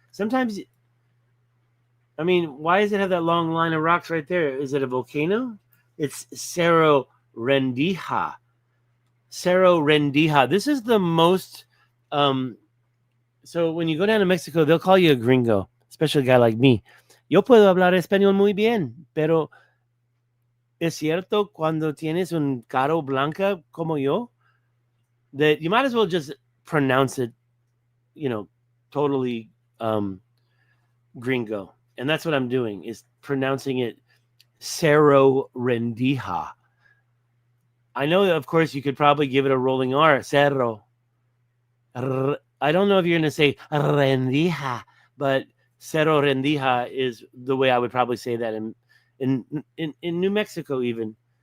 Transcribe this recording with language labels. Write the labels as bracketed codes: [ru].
[en] Sometimes, I mean, why does it have that long line of rocks right there? Is it a volcano? It's Cerro Rendija. Cerro Rendija. This is the most, so when you go down to Mexico, they'll call you a gringo, especially a guy like me. [es] Yo puedo hablar español muy bien, pero es cierto cuando tienes un caro blanca como yo, [en] that you might as well just pronounce it, totally gringo. And that's what I'm doing, is pronouncing it Cerro Rendija. I know that, of course, you could probably give it a rolling R, Cerro. I don't know if you're going to say Rendija, but Cerro Rendija is the way I would probably say that in New Mexico even.